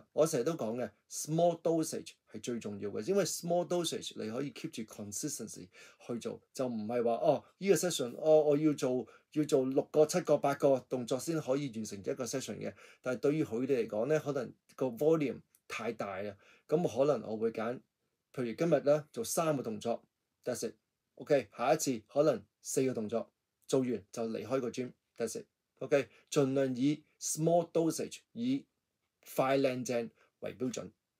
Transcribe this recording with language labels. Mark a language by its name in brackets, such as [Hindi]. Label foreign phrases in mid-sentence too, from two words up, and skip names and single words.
[Cantonese] 我成日都講嘅 [English] small dosage [Cantonese] 係最重要嘅，因為 [English] small dosage [Cantonese] 你可以 keep 住 consistency 去做，就唔係話呢個 session 我要做6個、7個、8個動作先可以完成一個 session 嘅。但係對於佢哋嚟講咧，可能個 volume 太大啦，咁可能我會揀。譬如今日咧做3個動作 [English] that's it， [Cantonese] OK，下一次可能4個動作，做完就離開個 gym [English] that's it， [Cantonese] OK，盡量以 small dosage 以快靚正為標準。